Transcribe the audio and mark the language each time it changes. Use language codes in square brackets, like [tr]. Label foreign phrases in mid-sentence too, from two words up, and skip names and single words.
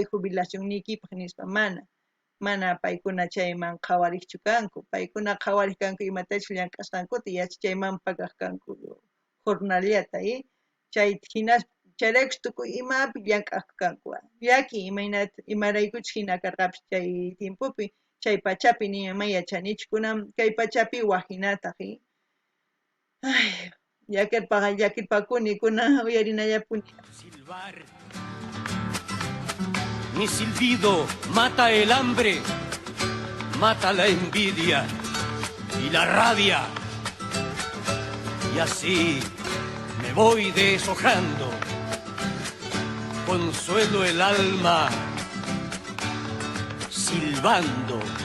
[qu] jubilación nikipaq nispa mana paykuna chayman qhawariqchu kanku paykuna qhawariq kanku imatachu llank'asqankuta yachachayman pagaq kanku jornalata chay hinas chayraykus tukuy imapi llank'aqku kanku yaki imaraykuchus hina karqapis chay tiempopi chay pachapi nimamay yachanichu kunan kay pachapi waqinataq ay llakirpakuni kunan uyarinallapuni. [es] Silbar. Mi silbido mata el hambre, mata la envidia y la rabia. Y así me voy deshojando, consuelo el alma, silbando.